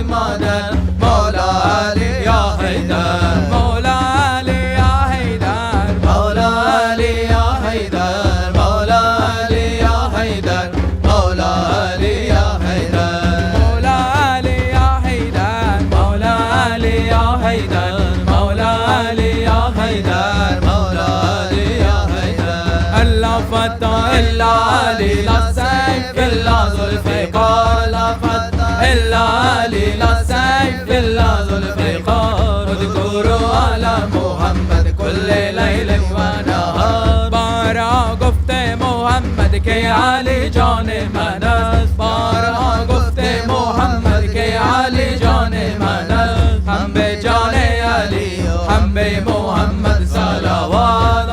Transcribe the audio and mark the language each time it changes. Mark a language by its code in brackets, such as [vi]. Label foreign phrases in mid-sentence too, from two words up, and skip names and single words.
[fa] مادر مولا علی یا حیدر، مولا علی یا حیدر، مولا علی یا حیدر، مولا علی یا حیدر، مولا علی یا حیدر، مولا علی یا حیدر، مولا علی یا حیدر، مولا علی یا حیدر، مولا علی یا حیدر. [ar] الله فتح الا علی لا سیف الا ذوالفقار، لا فتح الا علی لا سیف الا ذوالفقار. اذکروا علی محمد کل لیل و نهار، [fa] بارها گفته محمد که علی جان من است، بارها گفته محمد که علی جان من است. هم به جان علی هم به محمد صلوات.